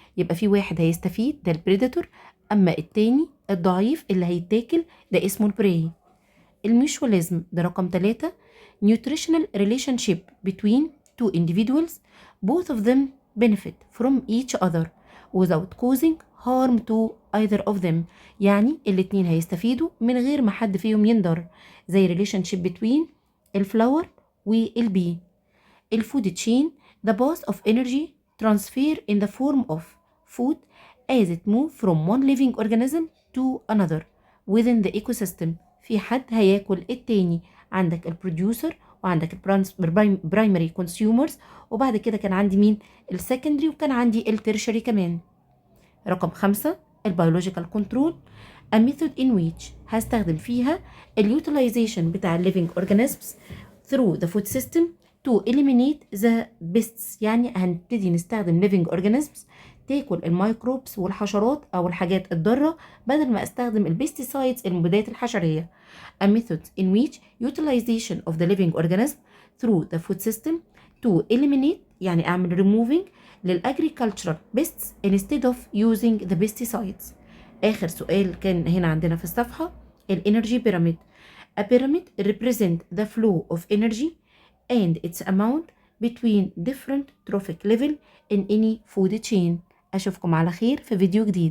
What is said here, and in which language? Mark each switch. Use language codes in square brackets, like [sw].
[ar] يبقى في واحد هيستفيد ده البريدتور، أما التاني الضعيف اللي هيتاكل ده اسمه البري. الميوشواليزم ده رقم 3 [en] nutritional relationship between two individuals both of them benefit from each other without causing harm to either of them، [ar] يعني الاتنين هيستفيدوا من غير ما حد فيهم ينضر، زي [en] relationship between الفلاور والبي. الفود chain the path of energy transfer in the form of food as it move from one living organism to another within the ecosystem. [ar] في حد هياكل التاني، عندك البروديوسر وعندك البرايمري كونسيومرز، وبعد كده كان عندي مين؟ السكندري، وكان عندي الترشري كمان. رقم 5 البيولوجيكال كنترول [en] a method in which [ar] هستخدم فيها اليوتيلايزيشن بتاع الليفينج [en] organisms through the food system to eliminate the pests، [ar] يعني هنبتدي نستخدم [en] living organisms [ar] تاكل الميكروبس والحشرات أو الحاجات الضارة بدل ما استخدم البيستيسايدز المبيدات الحشرية. [en] a method in which utilization of the living organism through the food system to eliminate، [ar] يعني أعمل [en] removing للagricultural pests instead of using the pesticides. [ar] آخر سؤال كان هنا عندنا في الصفحة الانرجي بيراميد. [en] A pyramid represent the flow of energy and its amount between different trophic level in any food chain. [ar] أشوفكم على خير في فيديو جديد.